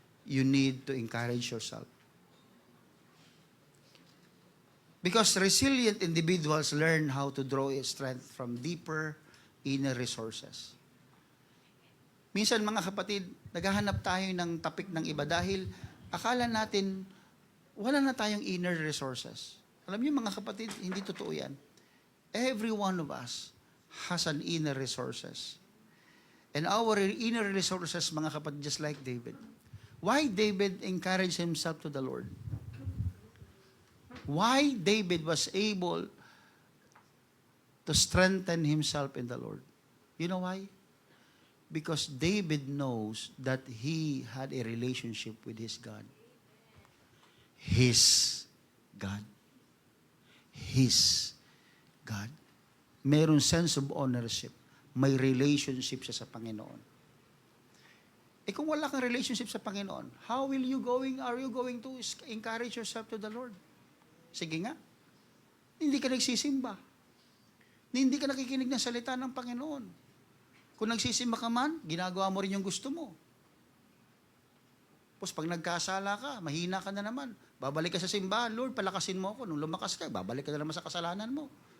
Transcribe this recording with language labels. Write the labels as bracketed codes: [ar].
[en] you need to encourage yourself. Because resilient individuals learn how to draw strength from deeper inner resources. [tl] Minsan mga kapatid, naghahanap tayo ng topic ng iba dahil akala natin wala na tayong inner resources. Alam niyo mga kapatid, hindi totoo yan. [en] Every one of us has an inner resources. And our inner resources, [tl] mga kapatid, [en] just like David. Why David encouraged himself to the Lord? Why David was able to strengthen himself in the Lord? You know why? Because David knows that he had a relationship with his God. His God. His God. [tl] Mayroong [en] sense of ownership. [tl] May relationship siya sa Panginoon. Eh kung wala kang relationship sa Panginoon, [en] how are you going to encourage yourself to the Lord? [tl] Sige nga. Hindi ka nagsisimba. Hindi ka nakikinig ng salita ng Panginoon. Kung nagsisimba ka man, ginagawa mo rin yung gusto mo. Tapos pag nagkasala ka, mahina ka na naman. Babalik ka sa simbahan, Lord, palakasin mo ako. Nung lumakas ka, babalik ka na naman sa kasalanan mo.